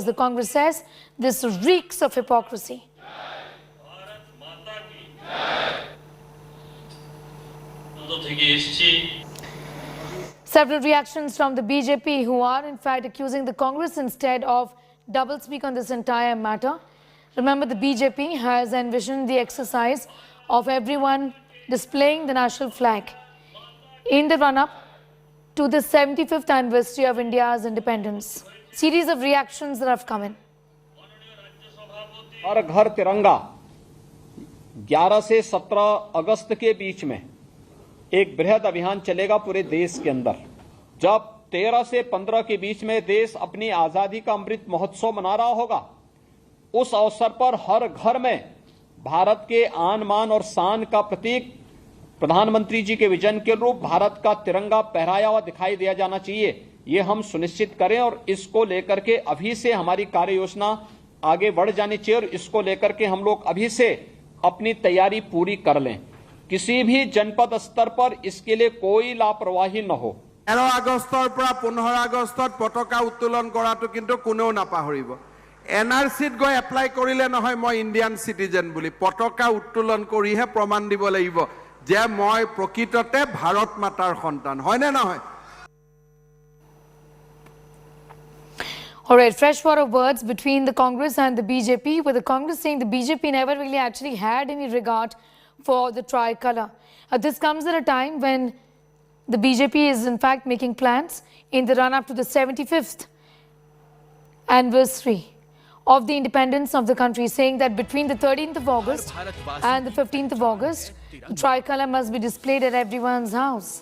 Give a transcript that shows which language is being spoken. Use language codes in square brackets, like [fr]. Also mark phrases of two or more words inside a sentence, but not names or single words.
[en] The Congress says this reeks of hypocrisy. Several reactions from the BJP, who are in fact accusing the Congress instead of doublespeak on this entire matter. Remember, the BJP has envisioned the exercise of everyone displaying the national flag in the run-up to the 75th anniversary of India's independence. Series of reactions that have come in. [hi] हर घर तिरंगा 11 से 17 अगस्त के बीच में एक बृहद अभियान चलेगा पूरे देश के अंदर। जब 13 से 15 के बीच में देश अपनी आजादी का अमृत महोत्सव मना रहा होगा, उस अवसर पर हर घर में भारत के आन मान और शान का प्रतीक प्रधानमंत्री जी के विजन के रूप भारत का तिरंगा फहराया हुआ दिखाई दिया जाना चाहिए। ये हम सुनिश्चित करें और इसको लेकर के अभी से हमारी कार्य योजना आगे बढ़ जानी चाहिए और इसको लेकर के हम लोग अभी से अपनी तैयारी पूरी कर लें। किसी भी जनपद स्तर पर इसके लिए कोई लापरवाही न हो। [as] 13 আগষ্টৰ পৰা 15 আগষ্টত পতাকা উত্তোলন কৰাটো কিন্তু কোনেও নাপাহৰিব। এনআৰসিত গৈ এপ্লাই কৰিলে নহয় [en] I Indian citizen [as] বুলি, পতাকা উত্তোলন কৰিহে প্ৰমাণ দিব লাগিব যে মই প্ৰকৃততে ভাৰত মাতাৰ সন্তান, হয় নে নহয়? [en] All right, fresh war of words between the Congress and the BJP, with the Congress saying the BJP never really actually had any regard for the tricolour. This comes at a time when the BJP is in fact making plans in the run-up to the 75th anniversary of the independence of the country, saying that between the 13th of August and the 15th of August, the tricolour must be displayed at everyone's house.